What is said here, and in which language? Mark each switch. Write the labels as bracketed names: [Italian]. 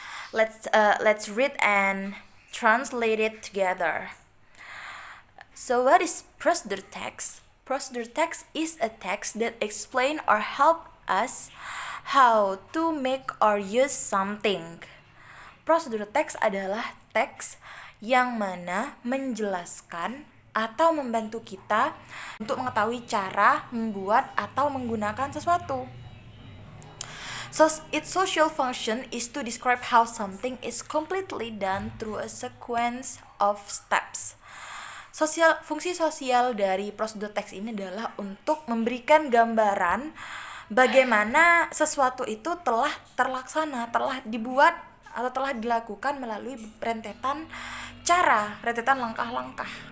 [English] Let's read and translate it together. So what is procedure text? Procedure text is a text that explain or help us how to make or use something. [Indonesian] Procedure text adalah teks yang mana menjelaskan atau membantu kita untuk mengetahui cara membuat atau menggunakan sesuatu. [English] So its social function is to describe how something is completely done through a sequence of steps. [Indonesian] Fungsi sosial dari prosedur teks ini adalah untuk memberikan gambaran bagaimana sesuatu itu telah terlaksana, telah dibuat atau telah dilakukan melalui rentetan cara, rentetan langkah-langkah.